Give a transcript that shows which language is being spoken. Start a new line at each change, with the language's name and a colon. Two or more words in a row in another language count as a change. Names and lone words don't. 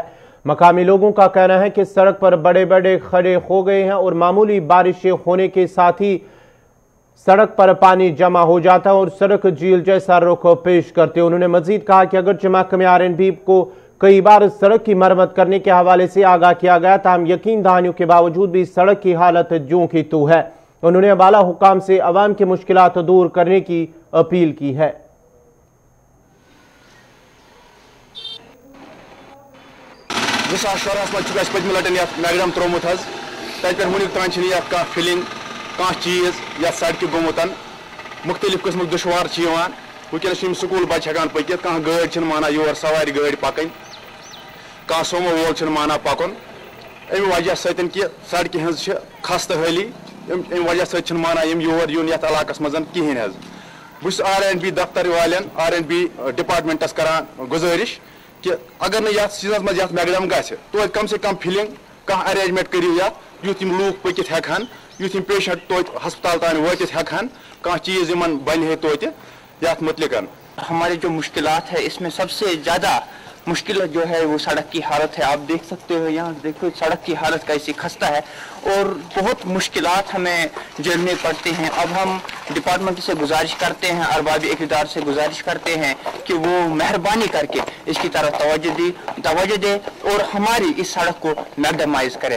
Urdu: مقامی لوگوں کا کہنا ہے کہ سڑک پر بڑے بڑے کھڈے ہو گئے ہیں اور معمولی بارشیں ہونے کے ساتھ ہی سڑک پر پانی جمع ہو جاتا ہے اور سڑک جھیل جیسا رخ پیش کرتے ہیں. انہوں نے مزید کہا کہ اگر محکمے RNB کو کئی بار سڑک کی مرمت کرنے کے حوالے سے آگاہ کیا گیا، تاہم یقین دہانیوں کے باوجود بھی سڑک کی حالت جوں کی تو ہے. انہوں نے بالا حکام سے عوام کی مشکلات دور کرنے کی اپیل کی ہے.
Kashmiri: मैगडम त्रोमुत वुनिक तान फिलिंग कह चीज या सड़क गोमुत मुख्तलिफ किस्म दुशवार वनस स्कूल बच्चे हेकान पकित कह गाड़ी माना योर सवारी गाड़ी पकन कह सोमो वोल माना पकन अमि वजह सत कि सड़क हज खस्त हाली अमि वजह सत माना योर यून यथ इलाकस मज कहें बस RNB दफ्तर वाले RNB डिपार्टमेंटस करान गुजारिश कि अगर न सीजन मज मैगडम गो
Urdu: کم سے کم
Kashmiri: फिलिंग कह अरेंजमेंट करू युथ लूक पकित हेकान युथ पेशेंट तोत हस्पताल तान वातित हेकान कह चीज इन बन है तोत यात मुतलिकन।
Urdu: ہماری جو مشکلات ہے اس میں سب سے زیادہ مشکل جو ہے وہ سڑک کی حالت ہے. آپ دیکھ سکتے ہو یہاں دیکھو سڑک کی حالت کیسی خستہ ہے اور بہت مشکلات ہمیں جھیلنے پڑتے ہیں. اب ہم ڈیپارٹمنٹ سے گزارش کرتے ہیں، ارباب اقتدار سے گزارش کرتے ہیں کہ وہ مہربانی کرکے اس کی طرف توجہ دے اور ہماری اس سڑک کو میگڈمائز کرے.